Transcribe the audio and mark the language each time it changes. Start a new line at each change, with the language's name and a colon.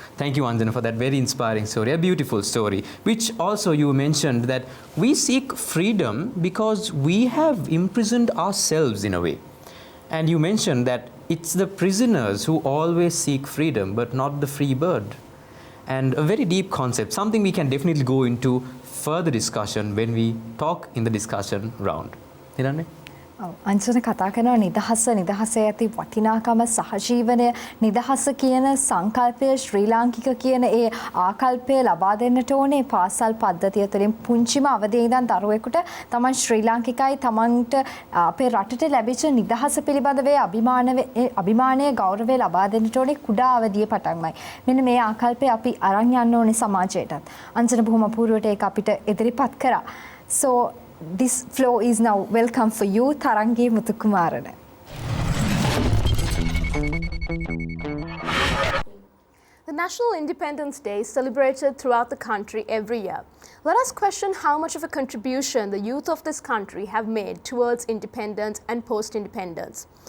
English: Thank you, Anjana, for that very inspiring story, a beautiful story, which also you mentioned that we seek freedom because we have imprisoned ourselves in a way. And you mentioned that it's the prisoners who always seek freedom, but not the free bird. And a very deep concept, something we can definitely go into further discussion when we talk in the discussion round. Hiranne?
Sinhala: අංජන කතා කරන නිදහසේ ඇති වටිනාකම සහජීවනය නිදහස කියන සංකල්පය ශ්‍රී ලාංකික කියන ඒ ආකල්පය ලබා දෙන්නට ඕනේ පාසල් පද්ධතිය තුළින් පුංචිම අවදියේ ඉඳන් දරුවෙකුට තමන් ශ්‍රී ලාංකිකයි තමන්ට අපේ රටට ලැබිච්ච නිදහස පිළිබඳව අභිමානය ගෞරවය ලබා දෙන්නට ඕනේ කුඩා අවදියේ පටන්මයි. මෙන්න මේ ආකල්පය අපි අරන් යන්න ඕනේ සමාජයටත්. අංජන බොහොම අපූර්වට ඒක අපිට ඉදිරිපත් කරා.
English: So this floor is now welcome for you, Tharangi Muthukumarana. The National Independence Day is celebrated throughout the country every year. Let us question how much of a contribution the youth of this country have made towards independence and post-independence.